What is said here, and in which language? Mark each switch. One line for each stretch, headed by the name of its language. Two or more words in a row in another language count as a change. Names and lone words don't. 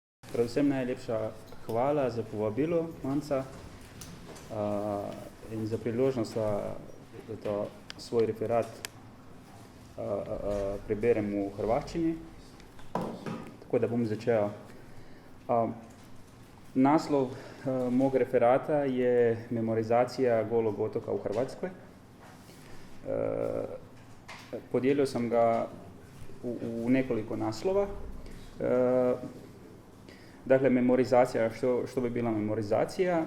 Slovenian: predvsem najlepša hvala za povabilo, Manca, in za priložnost, da to svoj referat preberem v hrvaščini. Tako da bom začel.
Croatian: Naslov mog referata je Memorizacija Golog otoka v Hrvatskoj. Podijelio sam ga u nekoliko naslova. Dakle, memorizacija, što bi bila memorizacija?